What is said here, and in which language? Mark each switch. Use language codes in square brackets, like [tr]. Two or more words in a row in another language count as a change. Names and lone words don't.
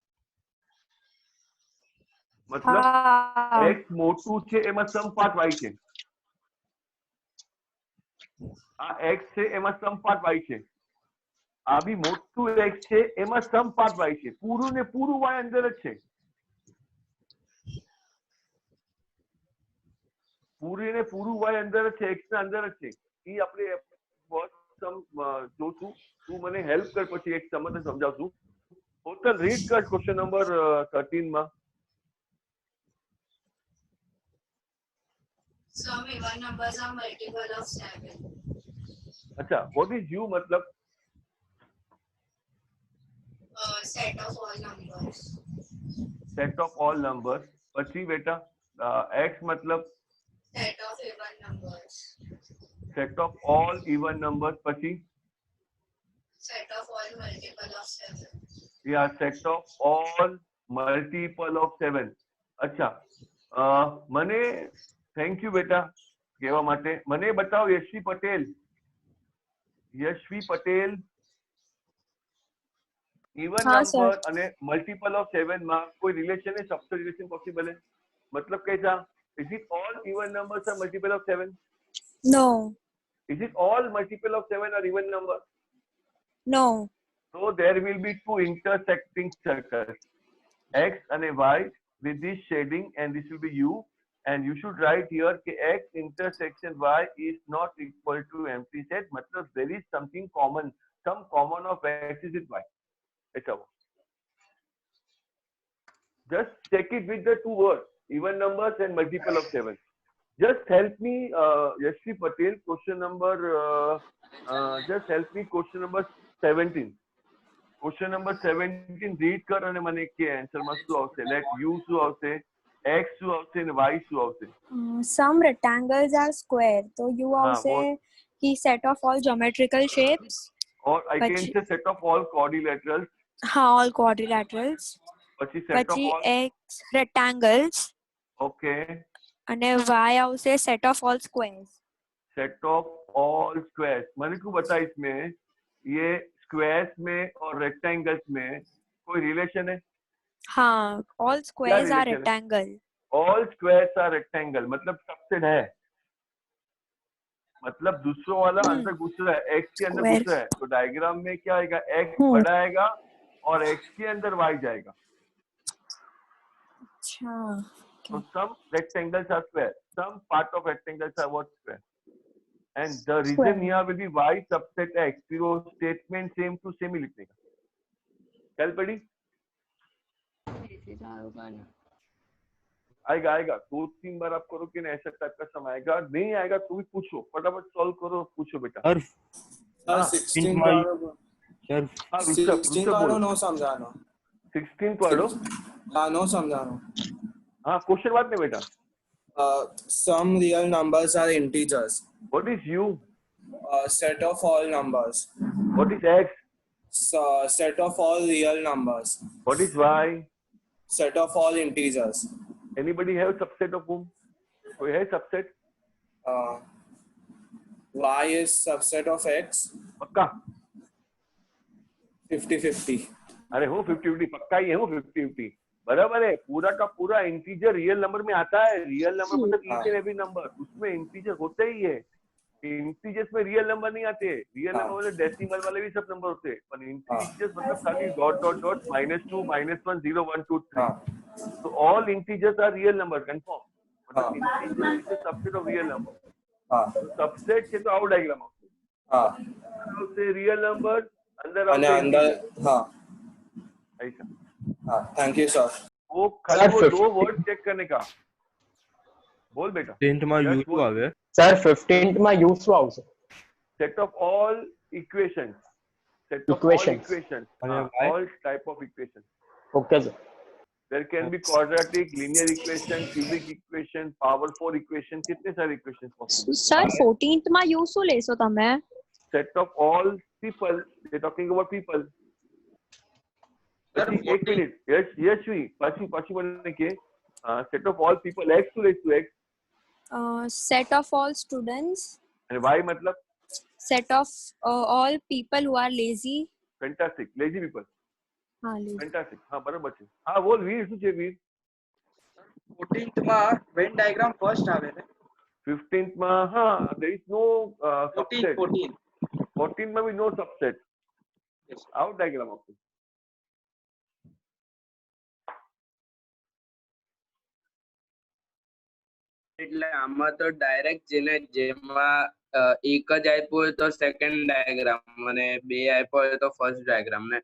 [gu] મતલબ x મોટું છે એમાં [en] some part [gu] y છે, આ x છે એમાં [en] some part [gu] y છે, આ બી મોટું x છે એમાં [en] some part [gu] y છે, પૂરું ને પૂરું y અંદર જ છે, પૂરી ને પૂરું y અંદર જ છે, x ના અંદર જ છે. ઈ આપણે સમ જોશું, તું મને હેલ્પ કર, પછી એક સમજ સમજાવશું. [en] total read [gu] કર [en] question number [gu] 13 માં. [en] Some even numbers are multiple of 7. अच्छा, what is U मतलब? Set of all numbers. Set of all numbers. [gu] પછી બેટા x मतलब? [en] Set of even numbers. Set of all even numbers. પછી? Set of all multiple of 7. Yeah, set of all multiple of 7. [hi] अच्छा, [gu] મને [en] thank you [gu] બેટા કહેવા માટે. મને બતાવો યશવી પટેલ, યશવી પટેલ, [en] even number [gu] અને [en] multiple of 7 [gu] માં કોઈ રિલેશન [hi] है, सबसे रिलेशन पॉसिबल है, मतलब कैसा? [en] Is it all even numbers are multiple of 7? No. Is it all multiple of 7 are even number? No. So there will be two intersecting circles, x and y, with this shading, and this will be u, and you should write here कि x intersection y is not equal to empty set, मतलब there is something common, some common of x is with y. [hi] ऐसा वो [en] just check it with the two words, even numbers and multiple of 7. Just help me, Yashvi Patel, question number just help me question number 17. Question number 17 read [gu] कर અને મને કે આન્સર માં શું આવશે? લેટ u શું આવશે, x શું આવશે અને y શું આવશે? [en] Some rectangles are square, तो u આવશે कि set of all geometrical shapes, or I can say set of all quadrilaterals. हाँ, all quadrilaterals. પછી set of all x rectangles. Okay. [gu] અને y આવશે [en] set of all squares. Set of all squares. [hi] મને को बता इसमें ये स्क्वायर्स में और रेक्टेंगल्स में कोई रिलेशन है? हाँ, [en] all squares are rectangle. All squares are rectangle [hi] मतलब सबसेट है, मतलब दूसरों वाला अंदर घुस रहा है, x के अंदर घुस रहा है, तो डायग्राम में क्या आएगा? x बड़ा आएगा और x के अंदर y जाएगा. अच्छा. [en] So some rectangles are square, some part of rectangles are what? Square. And the reason here will be y subset x. [hi] फिर वो [en] statement same to same [hi] ही लिखने का. चल पड़ी? आएगा आएगा, 2-3 बार आप करो कि नहीं ऐसा टाइप का सम आएगा, नहीं आएगा तो भी पूछो, फटाफट सॉल्व करो, पूछो बेटा. सर 16 वालों नो समझाना. 16 वालों? हाँ, नो समझाना. हाँ, क्वेश्चन बात नहीं बेटा. [en] Some real numbers are integers. What is u? Set of all numbers. What is x? Set of all real numbers. What is y? Set of all integers. Anybody have subset of whom? [hi] कोई है [en] subset? Y is subset of x. [hi] पक्का? 50-50. अरे हो 50-50 पक्का ही है, हो 50-50 बराबर है. पूरा का पूरा [en] integer real number [hi] में आता है. [en] real number [hi] मतलब [en] each and every number, [hi] उसमें इंटीजर होता ही है. इंटीजर्स में [en] real number [hi] नहीं आते, [en] real number [hi] वाले डेसिमल वाले भी सब नंबर होते हैं, पर इंटीजर्स मतलब खाली [en] dot dot dot [hi] -2 -1 0 1 2 3. [en] So all integers are real number, confirm. [hi] मतलब [en] integer is a subset of real number. [hi] तो subset [gu] છે તો આવો ડાયગ્રામ આવશે. આવશે [en] real number, [hi] अंदर [gu] અને આવશે અંદર [en] integer. [gu] હા [hi] ऐसा. हाँ [en] thank you [hi] सर. वो खाली वो दो [en] word check [hi] करने का. बोल बेटा. [gu] 15th માં u શું આવે? સર 15th માં u શું આવશે? [en] Set of all equations. Set of Equations. all equations. [gu] અને y? [en] All type of equations. okay sir. There can be quadratic, linear equation, cubic equation, power 4 equation. [hi] कितने सारे [en] equations possible? [gu] સર 14th માં u શું લેશો તમે? [en] Set of all people. They're talking about people. [hi] एक मिनिट. [en] यशवी [gu] પછી મને કે [en] set of all people x to raise to x. Set of all students. And y मतलब? Set of all people who are lazy. Fantastic. Lazy people. [hi] हाँ lazy. [en] Fantastic. [gu] हाँ બરાબર છે. હા બોલ વીર શું છે વીર? 14th માં [en] Venn diagram first [gu] આવે છે. [en] 15th [gu] માં હા [en] there is no subset. 14 માં भी no subset. out diagram [gu] આપો. એટલે આમાં તો ડાયરેક્ટ જેમાં એક જ આપ્યું હોય તો [en] second diagram [gu] અને બે આપ્યો હોય તો [en] first diagram [gu] ને.